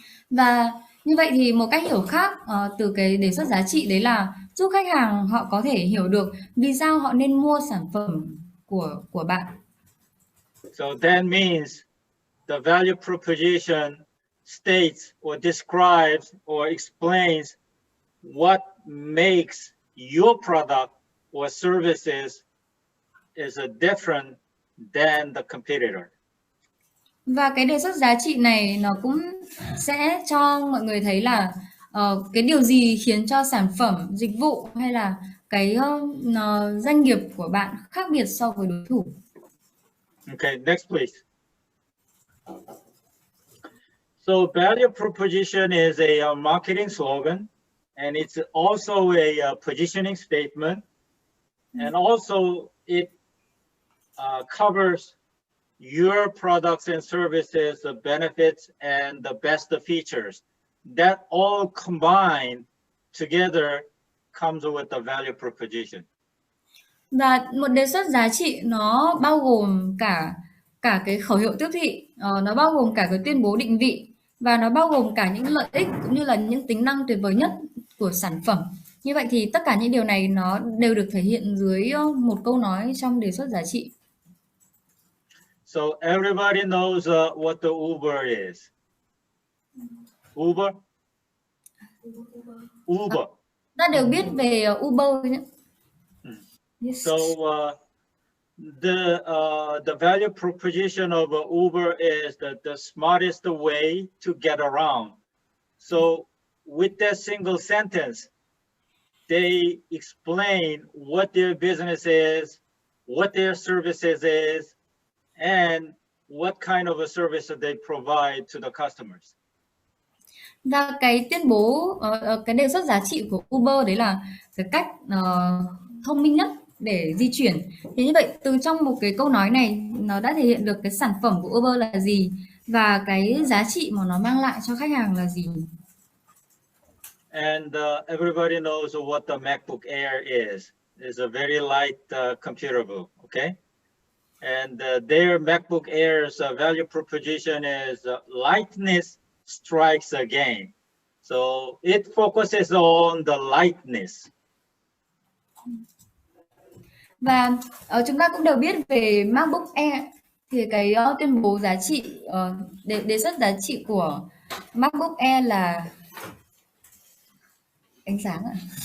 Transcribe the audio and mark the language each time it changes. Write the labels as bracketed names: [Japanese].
[Vietnamese] Và như vậy thì một cách hiểu khác từ cái đề xuất giá trị đấy là giúp khách hàng họ có thể hiểu được vì sao họ nên mua sản phẩm của bạn. [English] So that means the value proposition states or describes or explains what makes your product or services is different than the competitor. [Vietnamese] Và cái đề xuất giá trị này nó cũng sẽ cho mọi người thấy là cái điều gì khiến cho sản phẩm, dịch vụ hay là cái doanh nghiệp của bạn khác biệt so với đối thủ. [English] Okay, next please. So value proposition is a marketing slogan, and it's also a positioning statement, and also it covers your products and services, the benefits and the best features. That all combined together comes with the value proposition. [Vietnamese] Và một đề xuất giá trị nó bao gồm cả cái khẩu hiệu tiếp thị, nó bao gồm cả cái tuyên bố định vị và nó bao gồm cả những lợi ích cũng như là những tính năng tuyệt vời nhất của sản phẩm. Như vậy thì tất cả những điều này nó đều được thể hiện dưới một câu nói trong đề xuất giá trị. [English] So everybody knows what the Uber is. Uber? Uber. [Vietnamese] Ta đều biết về Uber nhé. [English] Yes. So the value proposition of Uber is the smartest way to get around. So with that single sentence, they explain what their business is, what their services is, and what kind of a service that they provide to the customers. [Vietnamese] Và cái tuyên bố, cái đề xuất giá trị của Uber đấy là cái cách thông minh nhất để di chuyển. Thì như vậy từ trong một cái câu nói này nó đã thể hiện được cái sản phẩm của Uber là gì và cái giá trị mà nó mang lại cho khách hàng là gì. [English] And everybody knows what the MacBook Air is. It's a very light computer book, okay? And their MacBook Air's value proposition is lightness strikes again. So it focuses on the lightness. [Vietnamese] Và chúng ta cũng đều biết về MacBook Air thì cái tuyên bố giá trị, đề xuất giá trị của MacBook Air là ánh sáng ạ.